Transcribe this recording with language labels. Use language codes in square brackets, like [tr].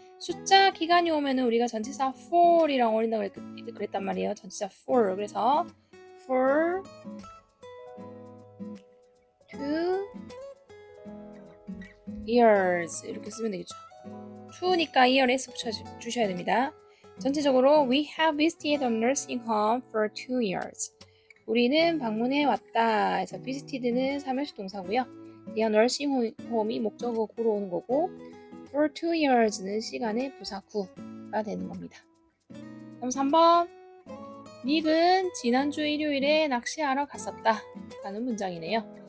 [ko] 숫자 기간이 오면은 우리가 전치사 for이랑 어울린다고 그랬단 말이에요. 전치사 for. 그래서 [en] for 2 years [ko] 이렇게 쓰면 되겠죠. 2니까 year s 붙여주셔야 됩니다. 전체적으로 [en] we have visited a nursing home for 2 years. [ko] 우리는 방문해 왔다. 그래서 visited는 3일시 동사고요. 이 [en] nursing home [ko] 이 목적어구로 오는 거고 [en] for 2 years [ko] 는 시간의 부사구가 되는 겁니다. 그럼 3번. 닉은 지난주 일요일에 낚시하러 갔었다 라는 문장이네요.